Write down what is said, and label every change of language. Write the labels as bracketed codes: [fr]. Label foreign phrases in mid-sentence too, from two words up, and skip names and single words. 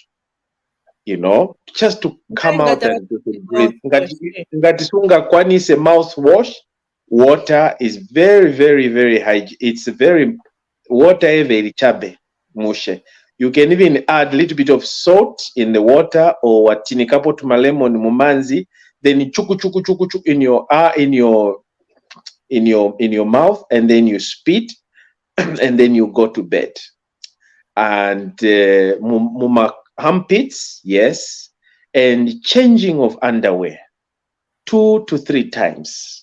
[en] Just to come out and breathe. [ny] Ngatisunga kwanise [en] mouthwash. Water is very, very, very high. It's very water very [ny] chabe mushe. [en] You can even add a little bit of salt in the water, or [ny] watinikapo tumalemon mumanzi, [en] then chuku chuku chuku chuku in your mouth, and then you spit, and then you go to bed. And muma armpits, yes, and changing of underwear 2 to 3 times.